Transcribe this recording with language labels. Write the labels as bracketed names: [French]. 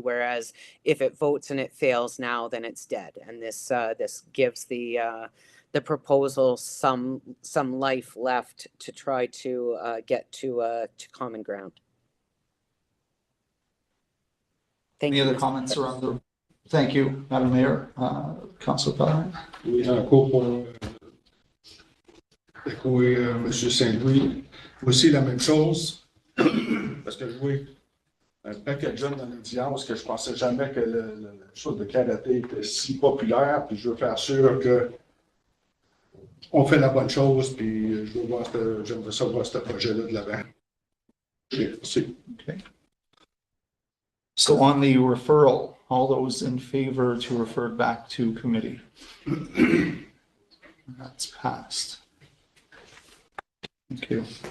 [English] Whereas if it votes and it fails now, then it's dead. And this gives the proposal some life left to try to get to common ground. Thank Any you. other comments around the? Thank you, Madam Mayor. Councillor Pavilion. [French] Oui, encore pour écouter M. Saint-Louis. Aussi la même chose, parce que je vois un paquet de jeunes dans l'audience que je pensais jamais que le chose de karaté était si populaire, puis je veux faire sûr que on fait la bonne chose, puis j'aimerais ça voir ce projet-là de l'avant. Merci. [English] Okay. So on the referral, all those in favor to refer it back to committee? That's passed. Thank you.